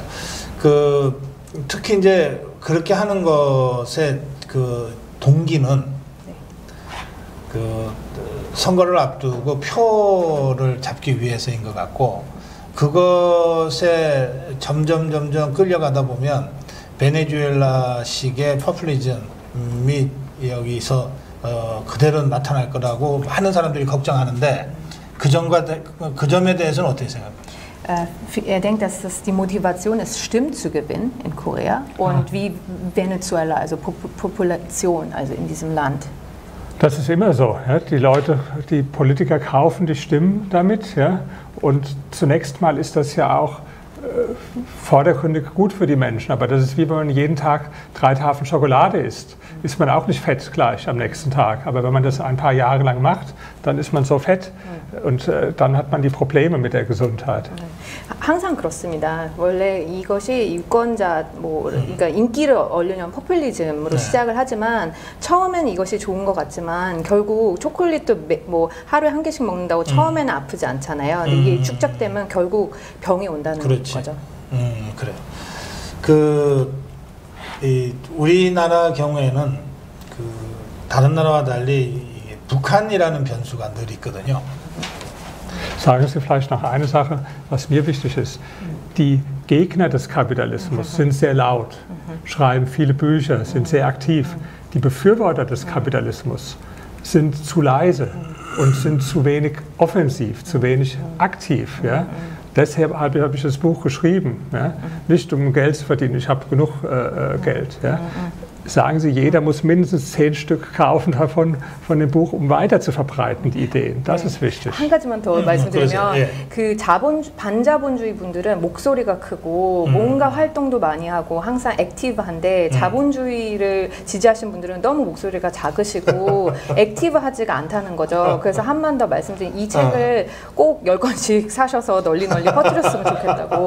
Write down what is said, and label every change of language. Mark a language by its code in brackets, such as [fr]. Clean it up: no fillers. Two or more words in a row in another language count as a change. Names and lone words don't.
[ko] 특히 이제 그렇게 하는 것의 그 동기는 그 선거를 앞두고 표를 잡기 위해서인 것 같고 그것에 점점 끌려가다 보면 베네수엘라식의 포퓰리즘이 여기서 그대로 나타날 거라고 많은 사람들이 걱정하는데 그 점에 대해서는 어떻게 생각합니까? [de] denkt, dass die Motivation ist, Stimmen zu gewinnen in Korea und wie Venezuela, also Population, also in diesem Land. Das ist immer so. Ja? Die Leute, die Politiker kaufen die Stimmen damit. Ja? Und zunächst mal ist das ja auch vordergründig gut für die Menschen. Aber das ist wie wenn man jeden Tag 3 Tafeln Schokolade isst. Ist man auch nicht fett gleich am nächsten Tag. Aber wenn man das ein paar Jahre lang macht, dann ist man so fett und dann hat man die Probleme mit der Gesundheit. [ko] 항상 그렇습니다. 원래 이것이 유권자 그러니까 인기를 얻으려면 포퓰리즘으로 시작을 하지만 처음엔 이것이 좋은 것 같지만 결국 초콜릿도 하루에 1개씩 먹는다고 처음에는 아프지 않잖아요. 근데 이게 축적되면 결국 병이 온다는 거죠. 그래요. 우리나라 경우에는 다른 나라와 달리 북한이라는 변수가 늘 있거든요. [de] Sagen Sie vielleicht noch eine Sache, was mir wichtig ist. Die Gegner des Kapitalismus sind sehr laut, schreiben viele Bücher, sind sehr aktiv. die Befürworter des Kapitalismus sind zu leise und sind zu wenig offensiv, zu wenig aktiv. Ja? Deshalb habe ich das Buch geschrieben, ja? Nicht um Geld zu verdienen, ich habe genug Geld. Ja? Sagen Sie, jeder muss mindestens 10 Stück kaufen davon, von dem Buch, um weiter zu verbreiten, die Ideen. Das ist wichtig. [ko] 한 가지만 더 말씀드리면 그 반자본주의 분들은 목소리가 크고 뭔가 활동도 많이 하고 항상 액티브한데 자본주의를 지지하신 분들은 너무 목소리가 작으시고 액티브하지가 않다는 거죠. 그래서 한 번 더 말씀드린 이 책을 꼭 10권씩 사셔서 널리 퍼뜨렸으면 좋겠다고.